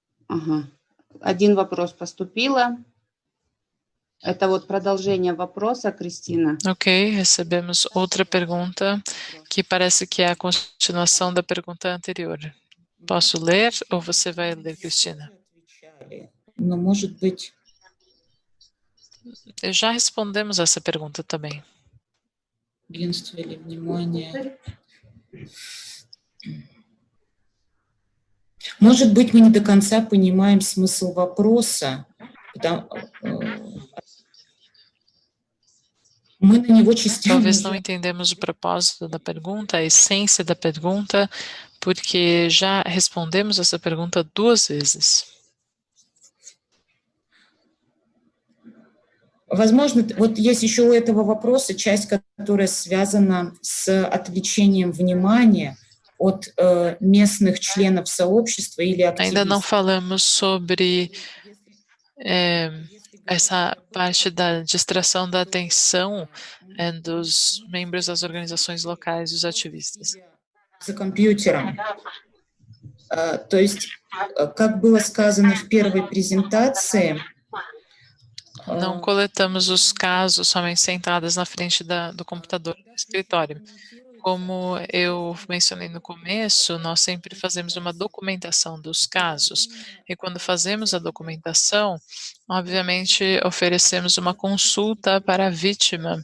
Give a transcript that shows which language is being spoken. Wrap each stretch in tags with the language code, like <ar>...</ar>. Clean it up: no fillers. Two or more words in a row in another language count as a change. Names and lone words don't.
<ru>Ага. Один вопрос поступило. Это вот продолжение вопроса, Кристина.</ru> <pt>Ok, recebemos outra pergunta que parece que é a continuação da pergunta anterior. Posso ler ou você vai ler, Cristina?</pt> <ru>Но, может быть,</ru> <pt>Já respondemos essa pergunta também.</pt> <ru>агентство или внимание. Может быть, мы не до конца понимаем смысл вопроса. Мы на него частично</ru> <pt>Talvez não entendemos o propósito da pergunta, a essência da pergunta, porque já respondemos essa pergunta 2 vezes.</pt> <ru>Возможно, вот есть еще у этого вопроса часть, которая связана с отвлечением внимания от местных членов сообщества или</ru> <pt>Ainda não</pt> <ru>активистов.</ru> <pt>falamos sobre essa parte da distração da atenção dos membros das organizações locais, dos ativistas.</pt> <ru>За компьютером. То есть, как было сказано в первой презентации,</ru> <pt>Não coletamos os casos somente sentadas na frente do computador do escritório. Como eu mencionei no começo, nós sempre fazemos uma documentação dos casos. E quando fazemos a documentação, obviamente oferecemos uma consulta para a vítima.</pt>